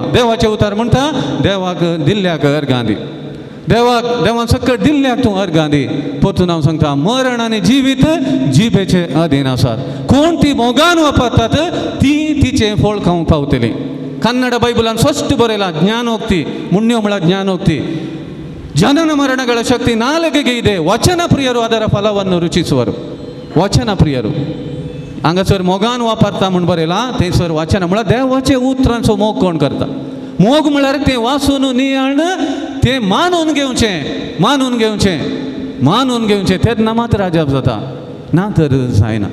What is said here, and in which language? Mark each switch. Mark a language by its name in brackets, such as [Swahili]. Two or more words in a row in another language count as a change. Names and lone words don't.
[Konkani] देवाचे उतार म्हणटा देवाक दिल्ल्याक अर्गां दी. देवान सकट दिल्ल्याक तूं अर्गां दी. परतून हांव सांगता मरण आनी जिवीत जिबेचे अधीन आसात. कोण ती मोगान वापरतात ती तिचें फळ खावंक पावतली. कन्नड बायबलान स्पश्ट बरयलां ज्ञानोक्ती मुन्यो म्हळ्यार ज्ञानोक्ती. [Kannada] ಜನನ ಮರಣಗಳ ಶಕ್ತಿ ನಾಲಿಗೆಗೆ ಇದೆ. ವಚನ ಪ್ರಿಯರು ಅದರ ಫಲವನ್ನು ರುಚಿಸುವರು. ವಚನ ಪ್ರಿಯರು [Konkani] हांगासर मोगान वापरता म्हूण बरयलां. थंयसर वचन म्हळ्यार देवाचे उतरांचो मोग कोण करता. मोग म्हळ्यार तें वाचून नियाळन तें मानून घेवचें तेन्ना मात राजप जाता. ना तर जायना.